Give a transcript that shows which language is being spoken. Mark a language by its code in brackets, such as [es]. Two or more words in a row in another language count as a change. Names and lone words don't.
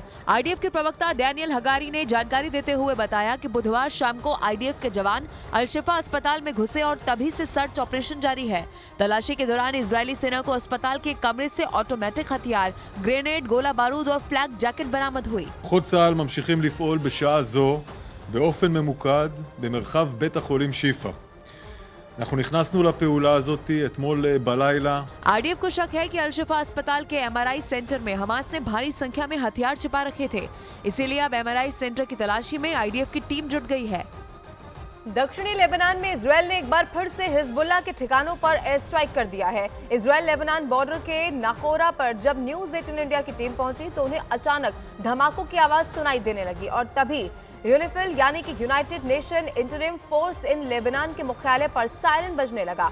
[hi] आईडीएफ के प्रवक्ता डैनियल हगारी ने जानकारी देते हुए बताया कि बुधवार शाम को आईडीएफ के जवान अल-शिफा अस्पताल में घुसे और तभी से [en] search operation [hi] जारी है। तलाशी के दौरान इजरायली सेना को अस्पताल के कमरे से ऑटोमेटिक हथियार, ग्रेनेड, गोला बारूद और [en] flak jacket [hi] बरामद हुई। [he] כוחות צה"ל ממשיכים לפעול בשעה זו באופן ממוקד במרחב בית החולים שיפא. אנחנו נכנסנו לפעולה הזאת אתמול בלילה. [hi] आईडीएफ को शक है कि अल-शिफा अस्पताल के [en] MRI center [hi] में हमास ने भारी संख्या में हथियार छिपा रखे थे, इसीलिए अब [en] MRI center [hi] की तलाशी में आईडीएफ की टीम जुट गई है। दक्षिणी लेबनान में इजरायल ने एक बार फिर से हिजबुल्लाह के ठिकानों पर [en] air strike [hi] कर दिया है। इजरायल लेबनान बॉर्डर के नाकोरा पर जब न्यूज 18 इंडिया की टीम पहुंची तो उन्हें अचानक धमाकों की आवाज सुनाई देने लगी और तभी यूनिफिल यानी कि यूनाइटेड नेशन इंटरिम फोर्स इन लेबनान के मुख्यालय पर सायरन बजने लगा।